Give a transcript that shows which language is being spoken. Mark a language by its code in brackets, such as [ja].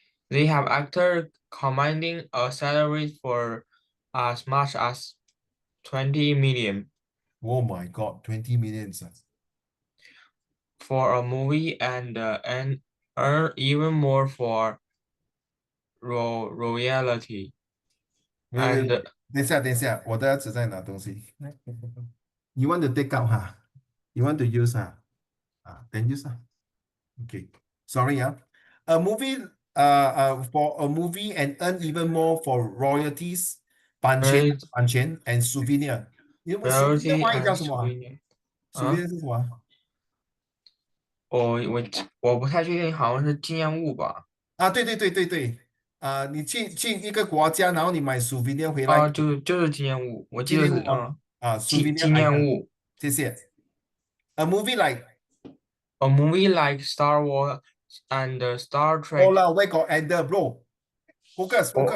[en] They have actors commanding a salary for as much as 20 million Oh my God, 20 million. for a movie and earn even more for royalty. And [zh] 等一下，我的儿子在拿东西。 [en] You want to take out You want to use then use Okay. Sorry A movie for a movie and earn even more for royalties, [zh] 版权 [en] and souvenir. souvenir royalty [zh] 华语 [en] and [zh] 叫什么 [en] souvenir. [zh] souvenir 是什么我不太确定，好像是纪念物吧？对你去一个国家，然后你买 souvenir 回来就是纪念物，我记得是纪念物souvenir 纪念 [en] item [zh] 物。谢谢 [en] A movie like A movie like Star Wars and Star Trek lah where got and bro focus